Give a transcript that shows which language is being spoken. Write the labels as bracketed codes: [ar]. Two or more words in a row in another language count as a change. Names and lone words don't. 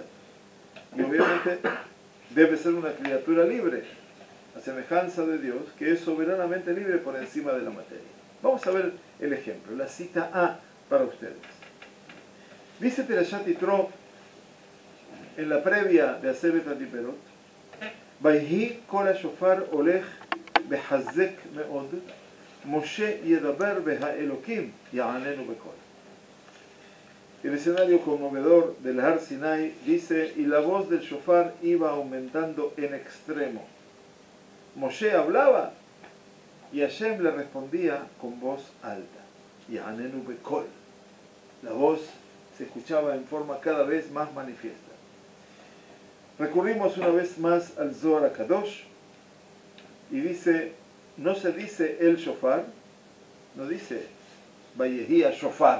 [es] Y obviamente debe ser una criatura libre, a semejanza de Dios, que es soberanamente libre por encima de la materia. Vamos a ver el ejemplo, la cita A para ustedes. Dice Perashat Yitro, en la previa de [he] עשרת הדברות, ויהי קול השופר הולך וחזק מאד, משה ידבר והאלהים יעננו בקול. [es] El escenario conmovedor del Har Sinai dice, y la voz del shofar iba aumentando en extremo. Moshe hablaba y Hashem le respondía con voz alta. [he] יעננו בקול. [es] La voz se escuchaba en forma cada vez más manifiesta. Recurrimos una vez más al Zohar HaKadosh y dice, no se dice el shofar, no dice [he] ויהי שופר.